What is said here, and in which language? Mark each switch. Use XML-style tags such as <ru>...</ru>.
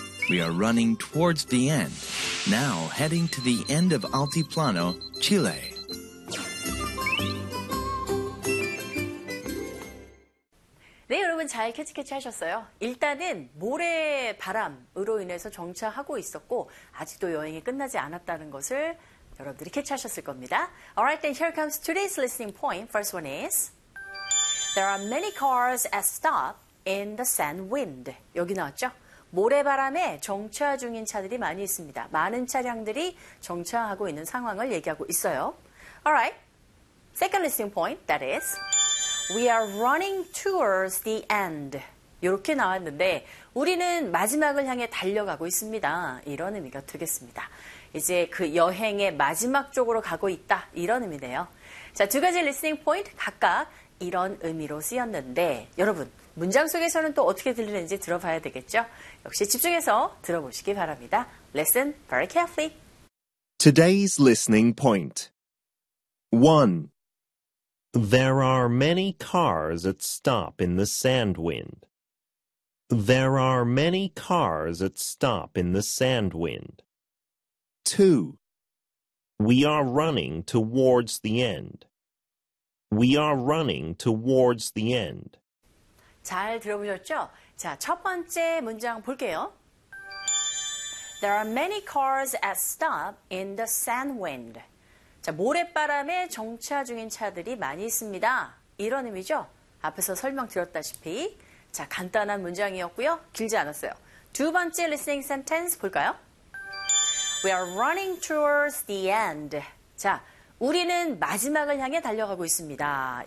<en>We are running towards the end, now heading to the end of Altiplano, Chile.</en> <ko>네, 여러분 잘 캐치 하셨어요? 일단은 모래바람으로 인해서 정차하고 있었고 아직도 여행이 끝나지 않았다는 것을 여러분들이 캐치하셨을 겁니다.</ko> <en>Alright, then here comes today's listening point. First one is There are many cars at stop in the sand wind.</en> <ko>여기 나왔죠? 모래바람에 정차 중인 차들이 많이 있습니다. 많은 차량들이 정차하고 있는 상황을 얘기하고 있어요.</ko> <en>Alright, second listening point, that is We are running towards the end.</en> <ko>이렇게 나왔는데 우리는 마지막을 향해 달려가고 있습니다. 이런 의미가 되겠습니다. 이제 그 여행의 마지막 쪽으로 가고 있다. 이런 의미네요. 자, 두 가지 리스닝 포인트 각각 이런 의미로 쓰였는데 여러분, 문장 속에서는 또 어떻게 들리는지 들어봐야 되겠죠? 역시 집중해서 들어보시기 바랍니다.</ko> <en>Listen very carefully. Today's listening point. 1. There are many cars at stop in the sand wind. There are many cars at stop in the sand wind. 2. We are running towards the end. We are running towards the end.</en> <ko>잘 들어보셨죠? 자, 첫 번째 문장 볼게요.</ko> <en>There are many cars at stop in the sand wind.</en> <ko>자, 모래바람에 정차 중인 차들이 많이 있습니다. 이런 의미죠? 앞에서 설명드렸다시피. 자, 간단한 문장이었고요. 길지 않았어요. 두 번째</ko> <en>listening sentence</en> <ko>볼까요?</ko> <en>We are running towards the end.</en> <ko>자, 우리는 마지막을 향해 달려가고 있습니다.</ko>